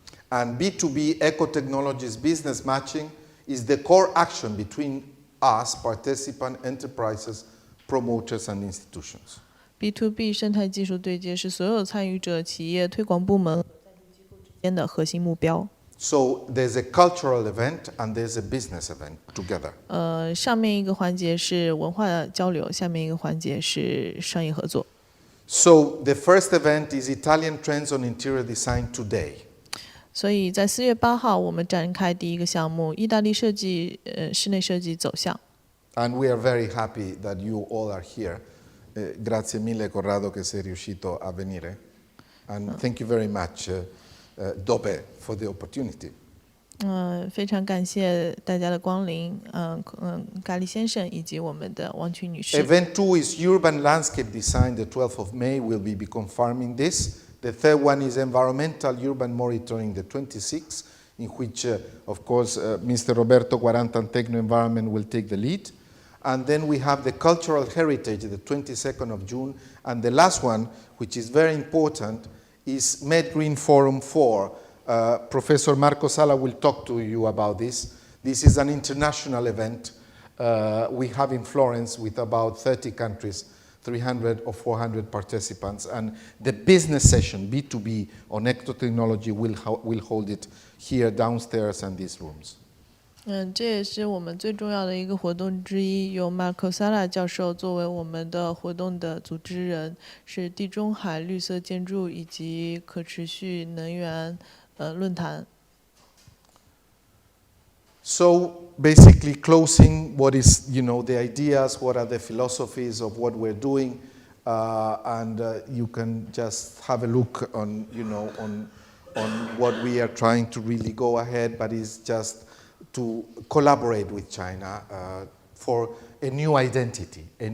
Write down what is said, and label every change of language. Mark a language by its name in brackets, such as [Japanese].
[English] And B2B eco-technologies business matching is the core action between us, participant enterprises, promoters and institutions. [Chinese] B2B 生态技术对接是所有参与者、企业、推广部门和赞助机构之间的核心目标。 [English] So there's a cultural event and there's a business event together. [Chinese] 上面一个环节是文化交流，下面一个环节是商业合作。 [English] So the first event is Italian Trends on Interior Design Today. [Chinese] 所以在4月8号，我们展开第一个项目——意大利设计室内设计走向。 [English] And we are very happy that you all are here. [Italian] Grazie mille Corrado che sei riuscito a venire. [English] And thank you very much DOBE for the opportunity. [Chinese] 非常感谢大家的光临，咖喱先生以及我们的王群女士。 [English] Event 2 is Urban Landscape Design. The 12th of May will be confirming this. The third one is Environmental Urban Monitoring, the 26th, in which, of course, Mr. Roberto Quarantantecno Environment will take the lead. And then we have the Cultural Heritage, the 22nd of June. And the last one, which is very important, is Med Green Forum 4. Professor Marco Sala will talk to you about this. This is an international event we have in Florence with about 30 countries, 300 or 400 participants. And the business session, B2B, on ecotechnology will hold it here downstairs and these rooms. [Chinese] 这也是我们最重要的一个活动之一，由 Marco Sala 教授作为我们的活动的组织人，是地中海绿色建筑以及可持续能源论坛。 [English] So basically closing what is, the ideas, what are the philosophies of what we're doing, and you can just have a look on, on what we are trying to really go ahead, but it's just to collaborate with China for a new identity.